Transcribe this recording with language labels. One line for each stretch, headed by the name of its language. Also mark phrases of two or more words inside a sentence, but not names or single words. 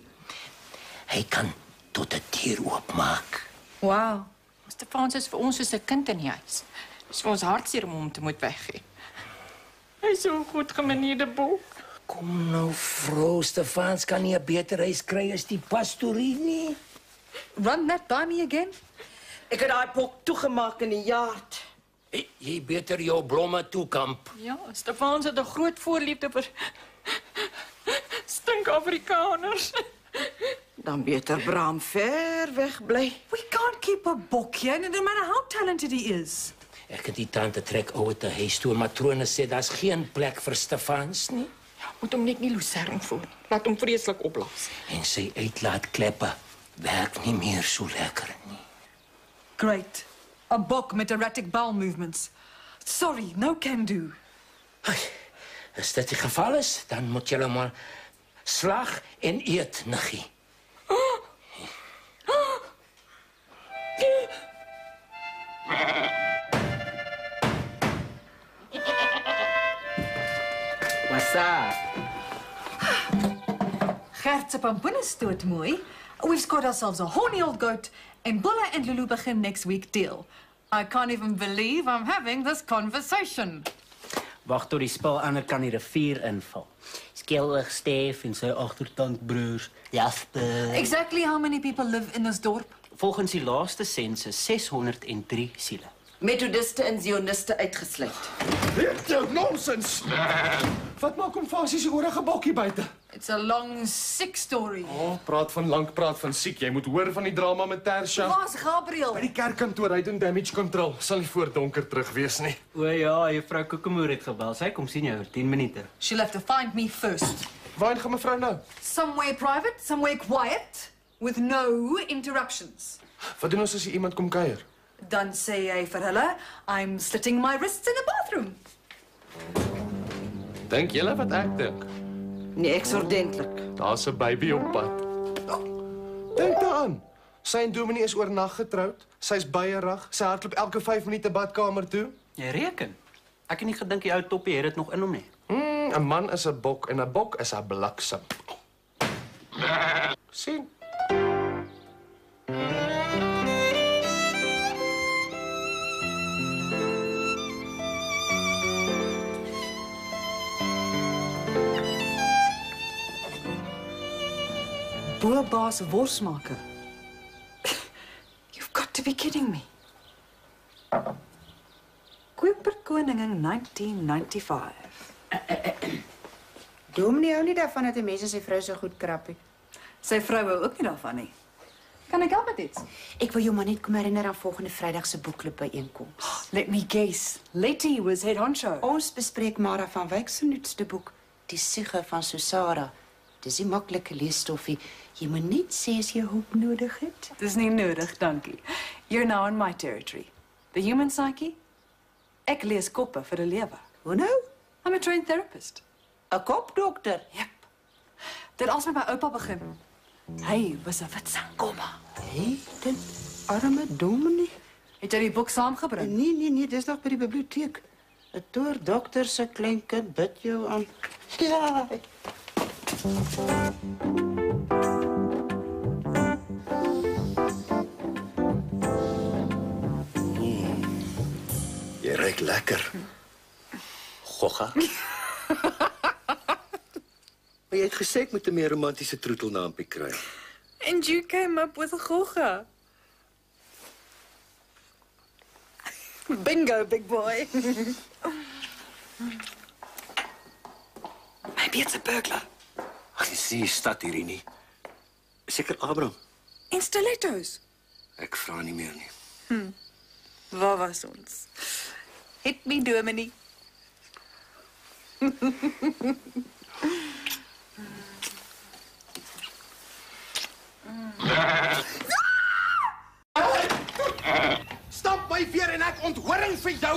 Afrikaans: Hy kan tot 'n deur oopmaak. Wow. Stefans is vir ons soos 'n kind in die huis. Dis vir ons hartseer om hom te moet weggee. Hy is so goed gemanierde bok. Kom nou, vrou, Stefans kan nie 'n beter huis kry as die pastorie nie.
English: Run that by me again?
Afrikaans: Ek het daai bok toegemaak in die yard. Jy beter jou blomme toekamp. Ja, Stefans het 'n groot voorliefde vir stink Afrikaners. Dan beter Bram ver weg bly.
English: We can't keep a bok here, no matter how talented he is.
Afrikaans: Ek het die tante trek ouer te huis toe, matrone sê daar's geen plek vir Stefans nie. Ja, moet hom net nie lucern voel. Laat hom vreeslik opblaas. En sy uitlaatkleppe werk nie meer so lekker nie.
English: Great. A
Afrikaans: bok met
English: erratic bowel movements. Sorry, no can do.
Afrikaans: As dit die geval is, dan moet julle maar slag en eet, niggie.
English: What's up?
Afrikaans: Gert se pampoen is doodmooi.
English: We've got ourselves a horny old goat, and Bulla and Lulu begin next week deal. I can't even believe I'm having this conversation.
Afrikaans: Wag tot die spul ander kan die rivier inval. Skelwig Stef en sy agtertandbroers Jasper.
English: Exactly how many people live in this dorp?
Afrikaans: Volgens die laaste sensus 603 siele. Methodiste en Zioniste uitgesluit. Dit nonsens. Wat maak hom Fasie se orige bokkie buite?
English: It's a long, sick story.
Afrikaans: Praat van lank, praat van siek. Jy moet hoor van die drama met Tersha. Waar's Gabriel? By die kerkkantoor, hy doen
English: damage control.
Afrikaans: Sal nie voor donker terug wees nie. O ja, juffrou Kokemoer het gebel. Sy kom sien jou oor 10 minute.
English: She'll have to find me first.
Afrikaans: Waarheen gaan mevrou nou?
English: Somewhere private, somewhere quiet, with no interruptions.
Afrikaans: Wat doen ons as iemand kom kuier? Dan sê jy vir hulle,
English: I'm slitting my wrists in the bathroom.
Afrikaans: Dink julle wat ek dink? Nee, ek's ordentlik. Daar's 'n baby op pad. Dink daaraan. Sy en Dominee is oornag getroud. Sy's beierig. Sy hardloop elke 5 minute badkamer toe. Jy reken. Ek het nie gedink die ou toppie het dit nog in hom nie. 'n Man is 'n bok en 'n bok is 'n bliksem. Sien? Boerbaas worsmaker.
English: You've got to be kidding me.
Afrikaans: Koperkoningin 1995. Dominee hou nie daarvan dat die mense sy vrou so goed krap nie. Sy vrou hou ook nie daarvan nie. Kan ek help met iets? Ek wil jou maar net kom herinner aan volgende Vrydag se boekklub byeenkoms.
English: Let me guess. Letty was head honcho.
Afrikaans: Ons bespreek Mara van Wyk se nuutste boek, Die Siege van Susara. Dis 'n maklike leesstoffie. Jy moet net sê as jy hulp nodig het. Dis nie nodig, dankie.
English: You're now in my territory. The human psyche?
Afrikaans: Ek lees koppe vir 'n lewe. Hoe nou?
English: I'm a trained therapist.
Afrikaans: 'n Kopdokter. Yep. Dit als met my oupa begin. Hy was 'n wit sangoma. Hey, dit arme Dominee. Het jy die boek saamgebring? Nee, dis nog by die biblioteek. 'n Toerdokter se kleinkind bid jou aan. Ja. Jy ruik lekker. Gogga. Maar jy het gesê ek moet 'n meer romantiese troetelnaampie kry.
English: And you came up with a gogga. Bingo, big boy. Maybe it's a burglar.
Afrikaans: Ag, jy sien die stad hierdie nie. Seker Abraham. In stilettos. Ek vra nie meer nie. Waar was ons?
English: Hit me,
Afrikaans: Dominee. Stop my weer en ek onthoring vir jou.